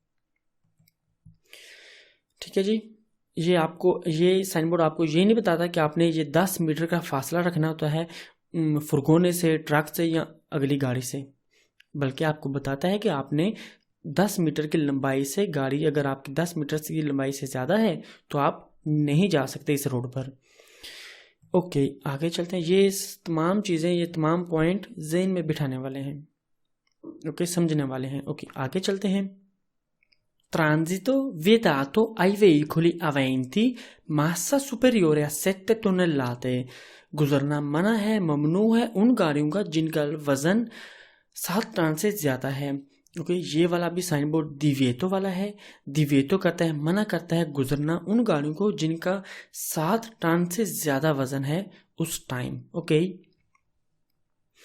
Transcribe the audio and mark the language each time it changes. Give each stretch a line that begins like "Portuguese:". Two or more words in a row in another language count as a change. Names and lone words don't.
Urdu: ٹھیک ہے جی، یہ
English: sign board
Urdu: آپ کو یہ نہیں بتاتا کہ آپ نے یہ 10 میٹر کا فاصلہ رکھنا ہوتا ہے فورگونے سے، ٹرک سے یا اگلی گاڑی سے، بلکہ آپ کو بتاتا ہے کہ آپ نے 10 میٹر کی لمبائی سے گاڑی اگر آپ کی 10 میٹر کی لمبائی سے زیادہ ہے تو آپ نہیں جا سکتے اس روڈ پر. اوکے، آگے چلتے ہیں. یہ تمام پوائنٹ ذہن میں بٹھانے والے ہیں، اوکے، سمجھنے والے ہیں. اوکے، آگے چلتے ہیں.
Italian: Transito vietato ai veicoli aventi massa superiore a 7 tonnellate.
Urdu: گزرنا منع ہے، ممنوع ہے ان گاڑیوں کا جن کا وزن 7 ٹن سے زیادہ ہے. اوکے، یہ والا بھی
English: sign board
Urdu: دیویتو والا ہے۔ دیویتو کہتا ہے منع کرتا ہے گزرنا ان گاڑیوں کو جن کا 7 ٹن سے زیادہ وزن ہے اس ٹائم.